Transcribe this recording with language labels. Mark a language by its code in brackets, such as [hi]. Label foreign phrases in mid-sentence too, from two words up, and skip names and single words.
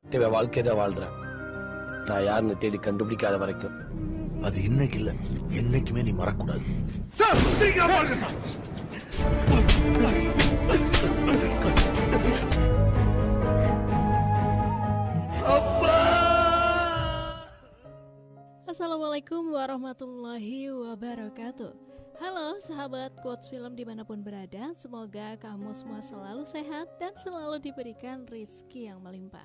[ta] தேவை வாழ்க்கை தான் வாழ்றேன். நான் யாருன்னு தேடி கண்டுபிடிக்காத வரைக்கும் அது இன்னைக்கு இல்ல, என்னைக்குமே நீ மறக்கூடாது. [ar] السلام عليكم ورحمة الله وبركاته. [id] Halo sahabat Quotes Film dimanapun berada, semoga kamu semua selalu sehat dan selalu diberikan rezeki yang melimpah.